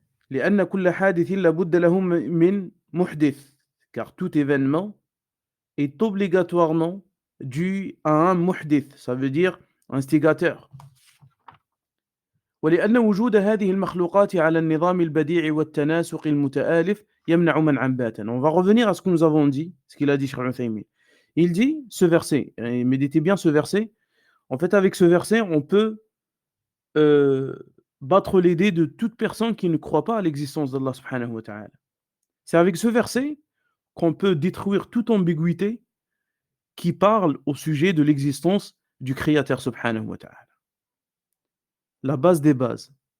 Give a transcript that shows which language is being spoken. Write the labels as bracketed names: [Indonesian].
[Arabic] لأن كل حادث لا بد له من محدث, [French] car tout événement est obligatoirement dû à un muhdith, ça veut dire instigateur. [Arabic] ولأن وجود هذه المخلوقات على النظام البديع والتناسق المتآلف يمنع منعا باتا. [French] On va revenir à ce que nous avons dit, ce qu'il a dit Cheikh Uthaymin. Il dit ce verset, et méditez bien ce verset. En fait, avec ce verset, on peut euh, battre les dés de toute personne qui ne croit pas à l'existence d'Allah subhanahu wa ta'ala. C'est avec ce verset qu'on peut détruire toute ambiguïté qui parle au sujet de l'existence du Créateur subhanahu wa ta'ala. La base des bases.